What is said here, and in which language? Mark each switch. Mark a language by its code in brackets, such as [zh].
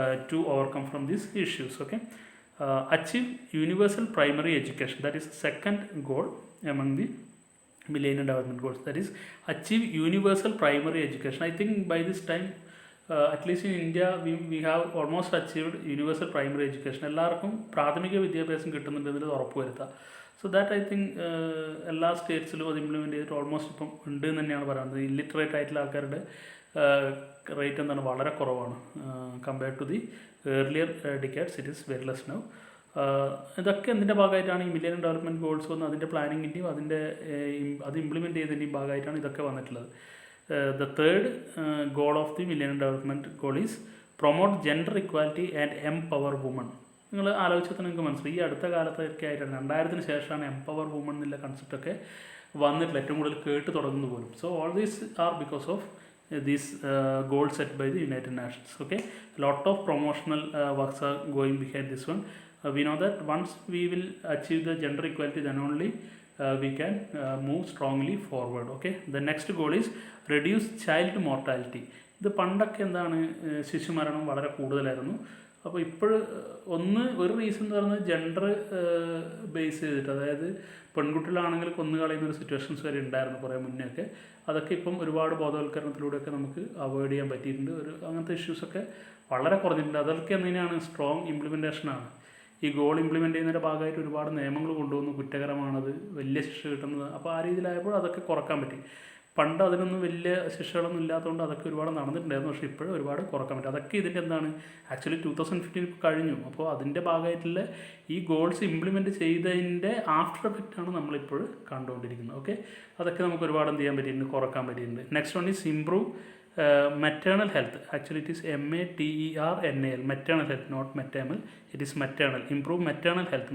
[en] to overcome from these issues. Okay, achieve universal primary education, that is second goal among the Millennium Development Goals, that is achieve universal primary education. I think by this time at least in India we have almost achieved universal primary education. [ml] എല്ലാവർക്കും പ്രാഥമിക വിദ്യാഭ്യാസം കിട്ടുന്നുണ്ടെന്നതിൽ ഉറപ്പുവരുത്തുക. [en] so that I think [ml] എല്ലാ സ്റ്റേറ്റ്സിലും അത് implement ചെയ്തിട്ട് almost ഇപ്പം ഉണ്ട് എന്ന് തന്നെയാണ് പറയുന്നത്. ഇല്ലിറ്ററേറ്റ് ആയിട്ടുള്ള ആൾക്കാരുടെ റേറ്റ് എന്താണ് വളരെ കുറവാണ് [en] Compared to the earlier decades. It is very less now. [ml] ഇതൊക്കെ എന്തിൻ്റെ ഭാഗമായിട്ടാണ് ഈ മില്ലേനിയം ഡെവലപ്മെൻറ്റ് ഗോൾസ് വന്ന് അതിൻ്റെ പ്ലാനിങ്ങിൻ്റെയും അതിൻ്റെ അത് ഇംപ്ലിമെൻറ്റ് ചെയ്തതിൻ്റെയും ഭാഗമായിട്ടാണ് ഇതൊക്കെ വന്നിട്ടുള്ളത്. [en] The third goal of the Millennium Development Goal is promote gender equality and empower women. [ml] നിങ്ങൾ ആലോചിച്ചാൽ നിങ്ങൾക്ക് മനസ്സിലായി ഈ അടുത്ത കാലത്തൊക്കെ ആയിട്ടാണ് 2000-ന് ശേഷമാണ് എംപവർ വുമൺ എന്നുള്ള കൺസെപ്റ്റൊക്കെ വന്നിട്ടില്ല, ഏറ്റവും കൂടുതൽ കേട്ട് തുടങ്ങുന്നത് പോലും. [en] So all these are because of these goals set by the United Nations. Okay, lot of promotional works are going behind this one. We know that once we will achieve the gender equality, then only we can move strongly forward. Okay, the next goal is reduce child mortality. [ml] ഇത് പണ്ടൊക്കെ എന്താണ് ശിശുമരണം വളരെ കൂടുതലായിരുന്നു. അപ്പോൾ ഒരു reason എന്ന് പറയുന്നത് gender base ചെയ്തിട്ട്, അതായത് പെൺകുട്ടികളാണെങ്കിൽ കൊന്നു കളയുന്ന ഒരു സിറ്റുവേഷൻസ് വരെ ഉണ്ടായിരുന്നു കുറേ മുന്നേ. അതൊക്കെ ഇപ്പം ഒരുപാട് ബോധവൽക്കരണത്തിലൂടെയൊക്കെ നമുക്ക് അവോയ്ഡ് ചെയ്യാൻ പറ്റിയിട്ടുണ്ട്. അങ്ങനത്തെ ഇഷ്യൂസൊക്കെ വളരെ കുറഞ്ഞിട്ടുണ്ട്. അതൊക്കെ എന്തിനാണ് സ്ട്രോങ് ഇംപ്ലിമെൻറ്റേഷനാണ്. ഈ ഗോൾ ഇംപ്ലിമെൻറ്റ് ചെയ്യുന്നതിൻ്റെ ഭാഗമായിട്ട് ഒരുപാട് നിയമങ്ങൾ കൊണ്ടുവന്നു, കുറ്റകരമാണത്, വലിയ ശിക്ഷ കിട്ടുന്നത്. അപ്പോൾ ആ രീതിയിലായപ്പോൾ അതൊക്കെ കുറക്കാൻ പറ്റി. പണ്ട് അതിനൊന്നും വലിയ ശിക്ഷകളൊന്നും ഇല്ലാത്തതുകൊണ്ട് അതൊക്കെ ഒരുപാട് നടന്നിട്ടുണ്ടായിരുന്നു. പക്ഷേ ഇപ്പോഴും ഒരുപാട് കുറക്കാൻ പറ്റും. അതൊക്കെ ഇതിൻ്റെ എന്താണ് ആക്ച്വലി 2015 ഇപ്പോൾ കഴിഞ്ഞു. അപ്പോൾ അതിൻ്റെ ഭാഗമായിട്ടുള്ള ഈ ഗോൾസ് ഇംപ്ലിമെൻറ്റ് ചെയ്തതിൻ്റെ ആഫ്റ്റർ എഫക്റ്റാണ് നമ്മളിപ്പോൾ കണ്ടുകൊണ്ടിരിക്കുന്നത്. ഓക്കെ, അതൊക്കെ നമുക്ക് ഒരുപാട് എന്ത് ചെയ്യാൻ പറ്റിയിട്ടുണ്ട്, കുറക്കാൻ പറ്റിയിട്ടുണ്ട്. [en] Next one is improve maternal health. Actually it is MATERNAL, maternal health, not maternal, it is maternal. Improve maternal health.